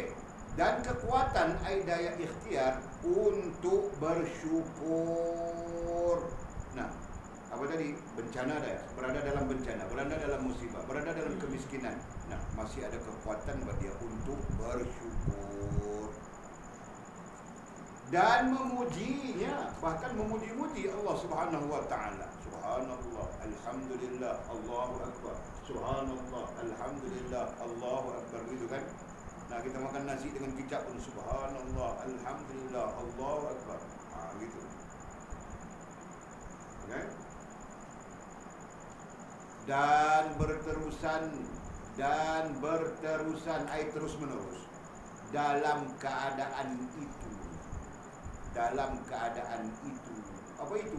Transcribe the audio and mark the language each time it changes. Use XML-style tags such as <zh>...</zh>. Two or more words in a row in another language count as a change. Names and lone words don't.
<ms>Dan kekuatan ai daya ikhtiar untuk bersyukur. Nah, apa tadi? Bencana dah, berada dalam bencana, berada dalam musibah, berada dalam kemiskinan. Nah, masih ada kekuatan bagi dia untuk bersyukur. Dan memujinya, bahkan memuji-muji Allah</ms> <ar>سبحانه وتعالى. سبحان الله، الحمد لله، الله أكبر. سبحان الله، الحمد لله، الله أكبر,</ar> <ms>gitu kan? Nah, kita makan nasi dengan kicap pun</ms> <ar>سبحان الله، الحمد لله، الله أكبر.</ar> <ms>Gitu. Okay? Dan berterusan ai terus menerus dalam keadaan itu. Apa itu?</ms>